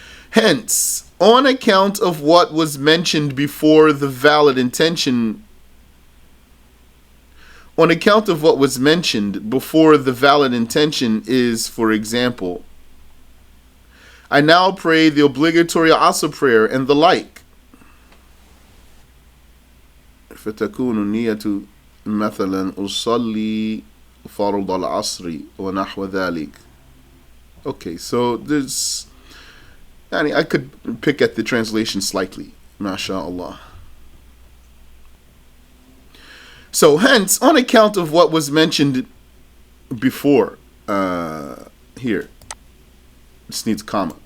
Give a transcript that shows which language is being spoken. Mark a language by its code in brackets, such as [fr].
[en] Hence, on account of what was mentioned before, the valid intention, is, for example, I now pray the obligatory Asr prayer and the like. [ar] فتكون النية مثلا أصلي فرض العصر ونحو ذلك. [en] Okay, so there's, I could pick at the translation slightly, mashallah. So hence, on account of what was mentioned before, here, this needs a comma.